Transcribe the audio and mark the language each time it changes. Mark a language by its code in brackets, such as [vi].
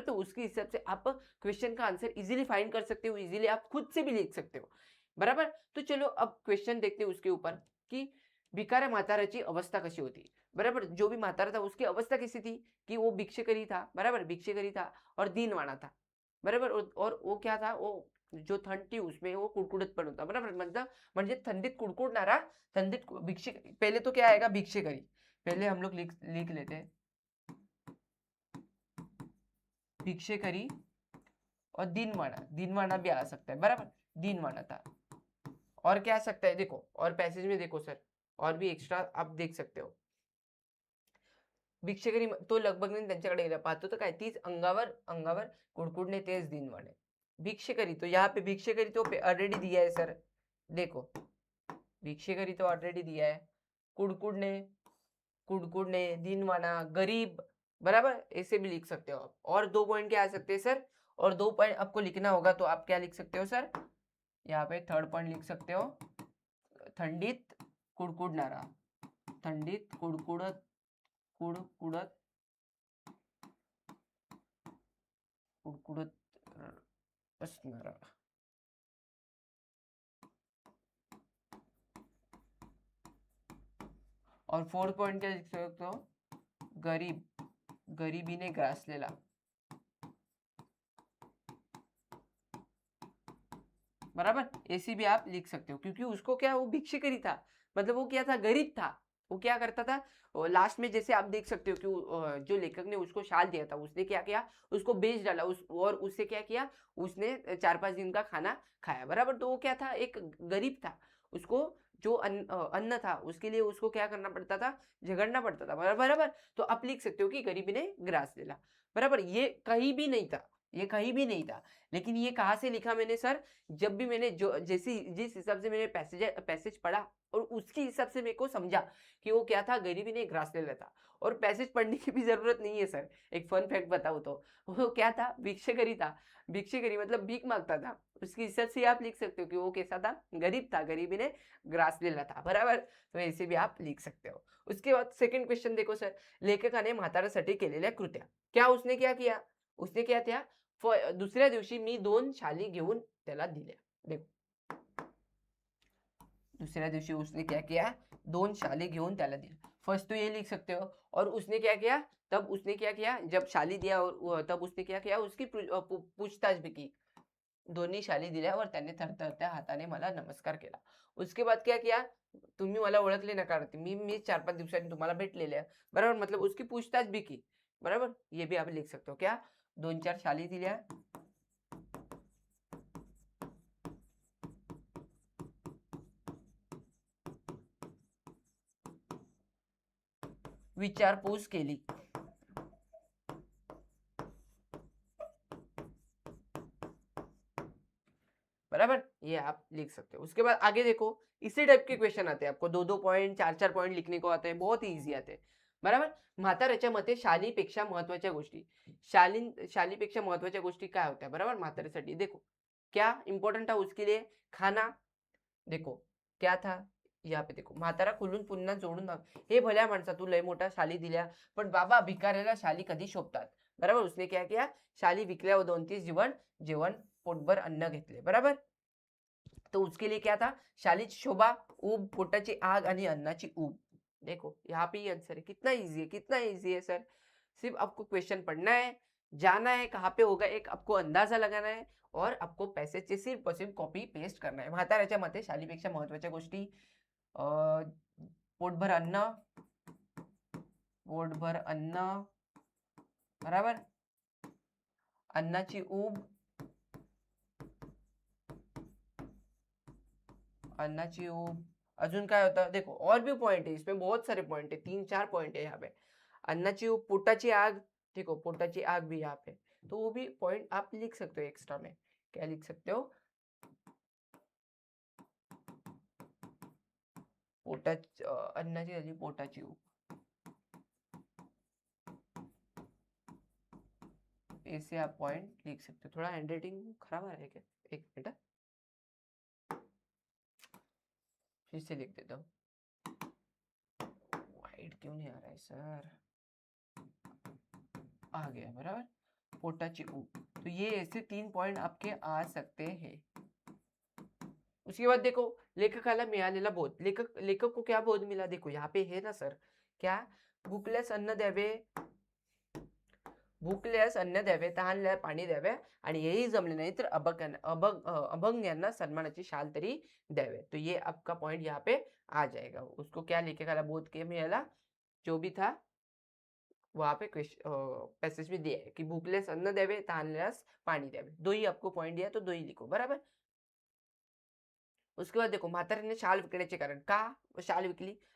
[hi] तो उसके हिसाब से आप क्वेश्चन का आंसर इजीली फाइंड कर सकते हो, इजीली आप खुद से भी लिख सकते हो। बराबर। तो चलो अब क्वेश्चन देखते हैं उसके ऊपर कि [mr] भिकाऱ्या म्हाताऱ्याची अवस्था कशी होती। [hi] बराबर। जो भी म्हातारा था उसकी अवस्था कैसी थी कि वो भिक्षेकरी था। बराबर। भिक्षेकरी था और दीनवाणा था। बराबर। और वो क्या था, वो जो थंड थी उसमें वो [mr] कुडकुडत पण होता। [hi] बराबर। [mr] मतलब म्हणजे थंडीत कुडकुडणारा, थंडीत भिक्षेकरी। [hi] पहले तो क्या आएगा, भिक्षेकरी। पहले हम लोग लिख लेते हैं भिक्षेकरी। और दीनवाणा, दीनवाणा भी आ सकता है। बराबर। दीनवाणा था। और क्या आ सकता है, देखो और पैसेज में देखो सर, और भी एक्स्ट्रा आप देख सकते हो। [mr] भिक्षेकरी तो लगबगने त्यांच्याकडे गेला. पाहतो तर काय तीच अंगावर अंगावर कुडकुडणे तेच दिन वाणे. [hi] भिक्षेकरी तो यहाँ पे भिक्षेकरी तो ऑलरेडी दिया है सर. देखो भिक्षेकरी तो ऑलरेडी दिया है. [mr] कुडकुडणे कुडकुडणे [hi] दीनवाना गरीब बराबर ऐसे भी लिख सकते हो आप. और 2 पॉइंट क्या आ सकते हैं सर? और 2 पॉइंट आपको लिखना होगा तो आप क्या लिख सकते हो सर? यहाँ पे थर्ड पॉइंट लिख सकते हो. [mr] थंडीत कुडकुडणारा. थंडीत कुडकुडत कुडकुडत कुडकुडत असणारा. [hi] और फोर्थ पॉइंट क्या लिख सकते हो? [mr] गरीब गरिबीने ग्रासलेला. [hi] बराबर ऐसी भी आप लिख सकते हो क्योंकि उसको क्या वो भिक्षुकरी था. मतलब वो क्या था? गरीब था. वो क्या करता था? लास्ट में जैसे आप देख सकते हो कि जो लेखक ने उसको शाल दिया था उसने क्या किया? उसको बेच डाला. और उससे क्या किया? उसने 4-5 दिन का खाना खाया. बराबर. तो वो क्या था? एक गरीब था. उसको जो अन्न था उसके लिए उसको क्या करना पड़ता था? झगड़ना पड़ता था. बराबर. तो आप लिख सकते हो कि गरीबी ने ग्रास लेला. बराबर. ये कहीं भी नहीं था. ये कहीं भी नहीं था. लेकिन ये कहाँ से लिखा मैंने सर? जब भी मैंने जो जैसी जिस हिसाब से मैंने पैसेज पढ़ा और उसके हिसाब से मेरे को समझा कि वो क्या था? गरीबी ने ग्रास ले लेता. और पैसेज पढ़ने की भी जरूरत नहीं है सर. एक फन फैक्ट बताऊं तो वो क्या था? भिक्षुकरी था. भिक्षुकरी मतलब भीख मांगता था. उसके हिसाब से आप लिख सकते हो कि वो कैसा था? गरीब था. गरीबी ने ग्रास ले लेता. बराबर. तो ऐसे भी आप लिख सकते हो. उसके बाद सेकंड क्वेश्चन देखो सर. [mr] लेखकाने म्हाताऱ्यासाठी केलेल्या कृत्या. [hi] क्या उसने क्या किया? उसने क्या किया? [mr] दुसऱ्या दिवशी मी 2 शाली घेऊन त्याला दिल्या. [hi] देखो दूसरे दिवशी उसने क्या किया? [mr] 2 शाली घेऊन त्याला दिल्या. [hi] फर्स्ट तो ये लिख सकते हो. और उसने क्या किया? तब उसने क्या किया? जब शाली दिया और तब उसने क्या किया? उसकी पूछताछ भी की. [mr] दोन्ही शाली दिल्या और त्याने थरथरत्या हाताने मला नमस्कार केला. [hi] उसके बाद क्या किया? [mr] तुम्ही मला ओळखले नका. मी 4-5 दिवसांनी तुम्हाला भेटलेले आहे. [hi] बरोबर. मतलब उसकी पूछताछ भी की. बरोबर. ये भी आप लिख सकते हो. क्या? [mr] 2-4 शाली दिल्या. विचारपूस केली. [hi] बराबर. ये आप लिख सकते हो. उसके बाद आगे देखो. इसी टाइप के क्वेश्चन आते हैं आपको. 2-2 पॉइंट 4-4 पॉइंट लिखने को आते हैं. बहुत ही इजी आते हैं. बराबर. [mr] म्हाताऱ्याच्या मते शालीपेक्षा महत्वाच्या गोष्टी. शालीपेक्षा महत्वाच्या गोष्टी काय होत्या? [hi] बराबर. म्हाताऱ्यासाठी देखो क्या इंपॉर्टंट था उसके लिए? खाना. देखो क्या था? [mr] यहाँ पे देखो म्हातारा खुलून पुन्हा जोडून हे भल्या माणसा तू लय मोठा शाली दिल्या पण बाबा भिकाऱ्याला शाली कधी शोभतात. बराबर. [hi] उसने क्या किया? [mr] शाली विकल्या व 2-3 जेवण पोटभर अन्न घेतले. बराबर. [hi] तो उसके लिए क्या था? [mr] शालीची शोभा, ऊब, पोटाची आग आणि अन्नाची ऊब. [hi] देखो यहाँ पे ही आंसर है. कितना इजी है? कितना इजी है सर. सिर्फ आपको क्वेश्चन पढ़ना है, जाना है कहाँ पे होगा, एक आपको अंदाजा लगाना है और आपको पॅसेजचे सिर्फ और सिर्फ कॉपी पेस्ट करना आहे. [mr] म्हाताऱ्याच्या मते शालीपेक्षा महत्वाच्या गोष्टी पोटभर अन्न, पोटभर अन्न, बराबर. अन्नाची ऊब, अन्नाची ऊब. अजून काय होतं? [hi] देखो और भी पॉइंट है इसमें. बहुत सारे पॉइंट है. 3-4 पॉइंट है यहाँ पे. [mr] अन्नाची ऊब, पोटाची आग. [hi] देखो [mr] पोटाची आग [hi] भी यहाँ पे. तो वो भी पॉइंट आप लिख सकते हो एक्स्ट्रा में. क्या लिख सकते हो? [mr] अन्नाची झाली पोटाची ऊब. [hi] ऐसे आप पॉइंट लिख सकते हो. थोड़ा हैंडराइटिंग खराब आ रहा है क्या? एक मिनट. फिर से लिख देता हूँ. वाइट क्यों नहीं आ रहा है सर? आ गया. बराबर. [mr] पोटाची ऊब. [hi] तो ये ऐसे 3 पॉइंट आपके आ सकते हैं. उसके बाद देखो [mr] लेखकाला मिळालेला बोध. [hi] लेखक को क्या बोध मिला? देखो यहाँ पे है ना सर. क्या? [mr] भुकल्यास अन्न द्यावे, भुकल्यास अन्न द्यावे, तहानल्यास पाणी द्यावे आणि हेही जमले नाही तर अभंग्यांना सन्मानाची शाल तरी द्यावे. [hi] तो ये आपका पॉइंट यहाँ पे आ जाएगा. उसको क्या लेखकाला बोध के मिळाला? जो भी था वहां पे पैसेज में दिया है कि [mr] भूखल्यास अन्न द्यावे, तहानल्यास पाणी द्यावे. [hi] दो ही आपको पॉइंट दिया तो दो ही लिखो. बराबर. उसके बाद देखो [mr] म्हाताऱ्याने शाल विकण्याचे कारण का शाल विकली?